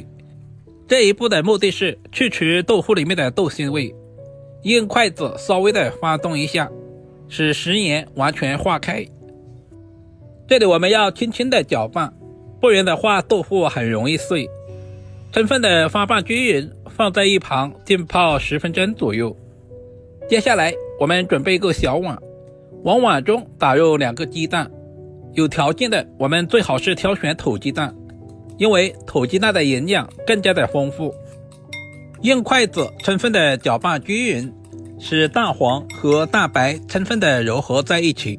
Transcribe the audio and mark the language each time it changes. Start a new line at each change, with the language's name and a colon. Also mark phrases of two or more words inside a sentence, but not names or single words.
Chinese: 這一步的目的是去除豆腐裡面的豆腥味。用筷子稍微的翻動一下，使食鹽完全化開。這裡我們要輕輕的攪拌，不然的話豆腐很容易碎。充分的翻拌均匀，放在一旁浸泡10分鐘左右。接下來我們準備一個小碗，往碗中打入2個雞蛋。有條件的我們最好是挑選土雞蛋，因為土雞蛋的營養更加的豐富。用筷子充分的攪拌均匀，使蛋黄和蛋白充分的揉合在一起。